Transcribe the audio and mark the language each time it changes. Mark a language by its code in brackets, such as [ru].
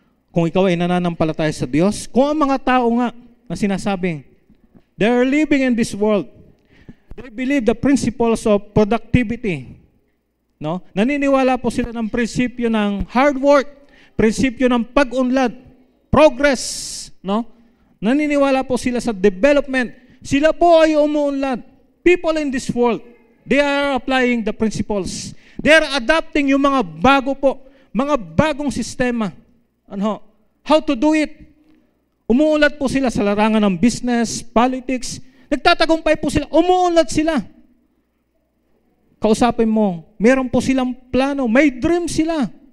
[tl] Kung ikaw ay nananampalataya sa Diyos, kung ang mga tao nga na sinasabing, [en] they are living in this world, they believe the principles of productivity. No? [tl] Naniniwala po sila ng prinsipyo ng hard work, prinsipyo ng pag-unlad, progress. No? Naniniwala po sila sa development. Sila po ay umuunlad. [en] People in this world, they are applying the principles. They are adapting [tl] yung mga bago po, mga bagong sistema. Ano? [en] How to do it. [tl] Umuunlad po sila sa larangan ng business, politics. Nagtatagumpay po sila. Umuunlad sila. Kausapin mo, meron po silang plano, may dream sila.